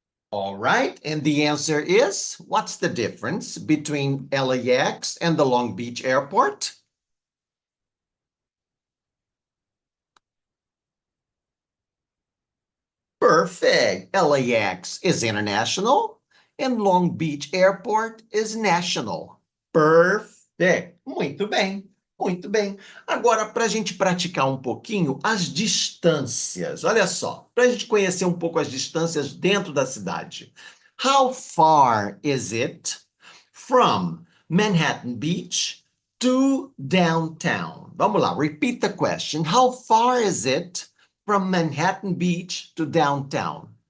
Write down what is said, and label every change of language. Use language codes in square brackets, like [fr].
[en] All right, and the answer is, what's the difference between LAX and the Long Beach Airport? Perfect. LAX is international and Long Beach Airport is national. [pt] Perfect. Muito bem, muito bem. Agora, para a gente praticar um pouquinho as distâncias. Olha só, para a gente conhecer um pouco as distâncias dentro da cidade. [en] How far is it from Manhattan Beach to downtown? [pt] Vamos lá, [en] repeat the question. How far is it from Manhattan Beach to downtown?